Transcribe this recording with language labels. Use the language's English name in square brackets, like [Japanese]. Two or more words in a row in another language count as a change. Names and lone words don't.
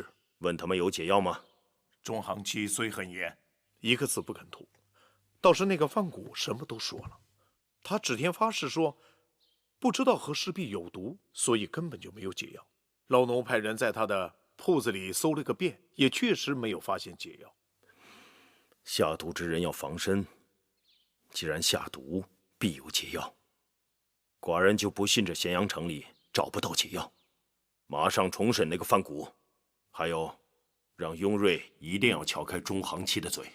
[Chinese] 問他們有解藥嗎？中行期雖很嚴，一個字不肯吐。倒是那個范谷什麼都說了，他指天發誓說，不知道和氏璧有毒，所以根本就沒有解藥。老農派人在他的鋪子裡搜了個遍，也確實沒有發現解藥。下毒之人要防身，既然下毒，必有解藥。寡人就不信這咸陽城裡找不到解藥，馬上重審那個范谷，還有。讓雍瑞一定要撬開中行期的嘴。